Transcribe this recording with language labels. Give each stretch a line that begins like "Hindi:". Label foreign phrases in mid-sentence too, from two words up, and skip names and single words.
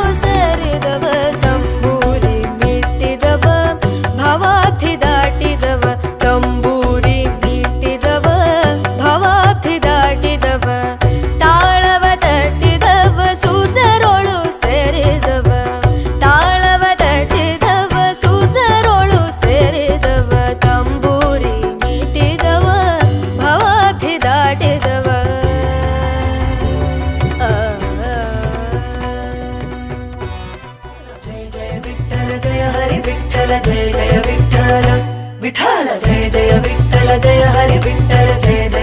Kannada: ಸೇರಿದವ ತಂಬೂರಿ ಮೀಟಿದವ ಭವಾಬ್ಧಿ ದಾಟಿದವ ತಂಬೂರಿ ಮೀಟಿದವ ಭವಾಬ್ಧಿ ದಾಟಿದವ ತಾಳವ ತಟ್ಟಿದವ ಸುರರೊಳು ಸೇರಿದವ ತಾಳವ ತಟ್ಟಿದವ ಸುರರೊಳು ಸೇರಿದವ ತಂಬೂರಿ ಮೀಟಿದವ ಭವಾಬ್ಧಿ ದಾಟಿದವ
Marathi: जय जय विठ्ठल जय हरि विठ्ठल जय जय विठ्ठल विठ्ठल जय जय विठ्ठल जय हरि विठ्ठल जय